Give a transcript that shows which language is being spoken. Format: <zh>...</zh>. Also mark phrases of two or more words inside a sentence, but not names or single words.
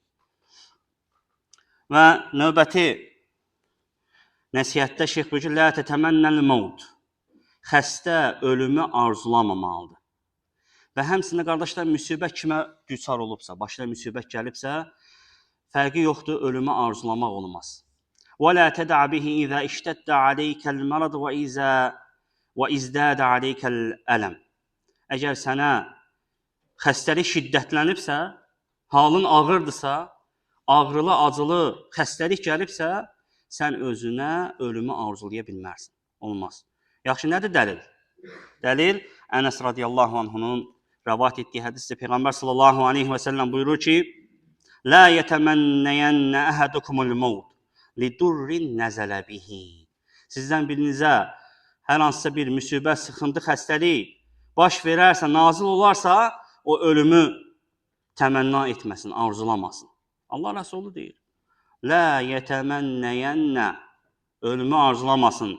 <az>Və növbəti nəsihətdə şeyx buyurur ki,</az> <ar>لا تتمن الموت.</ar> <az>Xəstə ölümü arzulamamalıdır. Və həmçində, qardaşlar, müsibət kimə düçar olubsa, başına müsibət gəlibsə, fərqi yoxdur, ölümü arzulamaq olmaz.</az> <ar>وَلَا تَدَعْ بِهِ إِذَا اِشْتَدَّ عَلَيْكَ الْمَرَضُ وَإِزْدَادَ عَلَيْكَ الْأَلَمْ.</ar> <az>Əgər sənə xəstəlik şiddətlənibsə, halın ağırdısa, ağrılı, acılı xəstəlik gəlibsə, sən özünə ölümü arzulaya bilmərsən. Olmaz. Yaxşı, nədir dəlil? Dəlil, Ənəs</az> <ar>رضي الله عنه</ar> <az>rəvat etdiyi hədisdə Peyğəmbər</az> <ar>صلى الله عليه وسلم</ar> <az>buyurur ki,</az> <ar>لا يتمنين أحدكم الموت لضر نزل به.</ar> <az>Sizdən birinizə hər hansısa bir müsibət, sıxıntı, xəstəlik baş verərsə, nazil olarsa, o ölümü təmənna etməsin, arzulamasın. Allah Rəsulü deyir.</az> <ar>لا يتمنين,</ar> <az>ölümü arzulamasın.</az>